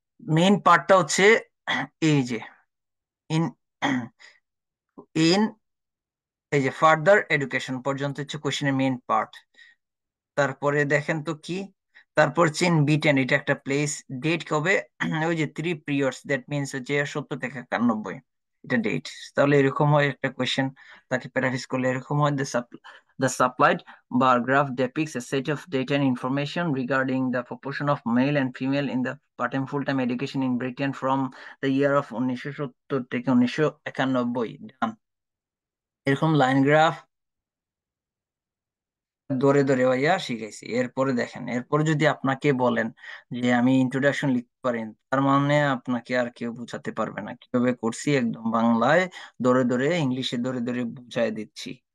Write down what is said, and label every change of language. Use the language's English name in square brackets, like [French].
[Bangla] Main পার্টটা হচ্ছে এই যে ইন ইন এই যে ফার্দার এডুকেশন পর্যন্ত হচ্ছে কোয়েশ্চেনের মেইন পার্ট। তারপরে দেখেন তো কি, তারপর চেন বিটেন, এটা একটা প্লেস। ডেট কবে? ওই যে 3 পিরিয়ডস, [English] that means [Bangla] হচ্ছে 70 থেকে 91, এটা ডেট। তাহলে এরকম হয় একটা কোয়েশ্চেন, তাকে প্যারাফ্রেজ করলে এরকম হয়: [English] the supplied bar graph depicts a set of data and information regarding the proportion of male and female in the part-time full-time education in Britain from the year of 1970 [Bangla] থেকে [English] 1991। [Bangla] ডান। এরকম line graph ধরে ধরে ভাইয়া শিখাইছি। এরপরে দেখেন, এরপরে যদি আপনাকে বলেন যে আমি ইন্ট্রোডাকশন লিখতে পারেন, তার মানে আপনাকে আর কেউ বুঝাতে পারবে না। কিভাবে করছি একদম বাংলায় ধরে ধরে, ইংলিশে ধরে ধরে বুঝাই দিচ্ছি।